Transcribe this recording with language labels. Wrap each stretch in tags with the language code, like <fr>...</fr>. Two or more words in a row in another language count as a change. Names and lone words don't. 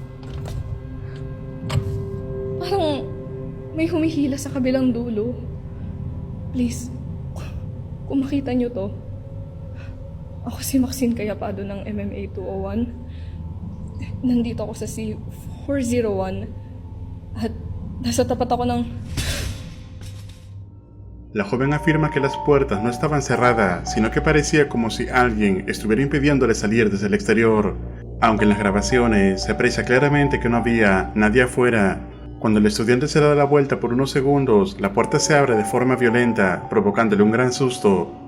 <tl>Parang may humihila sa kabilang dulo. Please, kung makita niyo to, ako si Maxine Cayapado ng MMA 201. Nandito ako sa C401 at nasa tapat ako ng...</tl> <es>La joven afirma que las puertas no estaban cerradas, sino que parecía como si alguien estuviera impidiéndole salir desde el exterior. Aunque en las grabaciones se aprecia claramente que no había nadie afuera, Cuando el estudiante se da la vuelta por unos segundos, la puerta se abre de forma violenta, provocándole un gran susto.</es>